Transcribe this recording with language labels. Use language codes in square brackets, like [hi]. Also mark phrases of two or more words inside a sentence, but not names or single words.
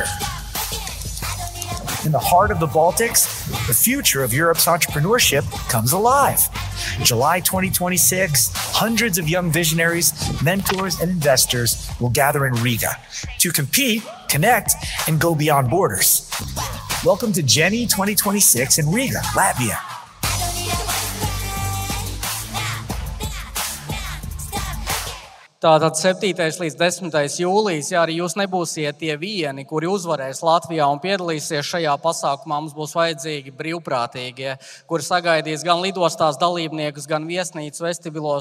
[en] In the heart of the Baltics, the future of Europe's entrepreneurship comes alive. July 2026, hundreds of young visionaries, mentors, and investors will gather in Riga to compete, connect, and go beyond borders. Welcome to Dženī 2026 in Riga, Latvia. [lv] Tātad 7. līdz 10. jūlijas, ja arī jūs nebūsiet tie vieni, kuri uzvarēs Latvijā un piedalīsies šajā pasākumā, mums būs vajadzīgi brīvprātīgie, kuri sagaidīs gan lidostās dalībniekus, gan viesnīcu vestibilos.